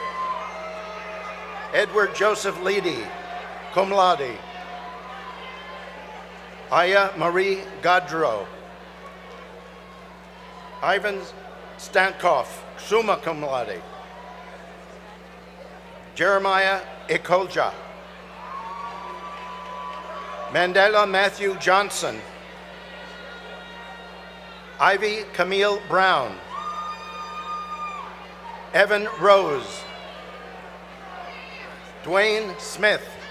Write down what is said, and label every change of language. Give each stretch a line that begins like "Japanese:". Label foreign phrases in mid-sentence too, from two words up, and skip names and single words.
English: Edward Joseph Leedy,
Latin: cum laude.
English: Aya Marie Gadro. Ivan Stankoff,
Latin: summa cum laude.
English: Jeremiah Ekolja. Mandela Matthew Johnson. Ivy Camille Brown. Evan Rose. Dwayne Smith.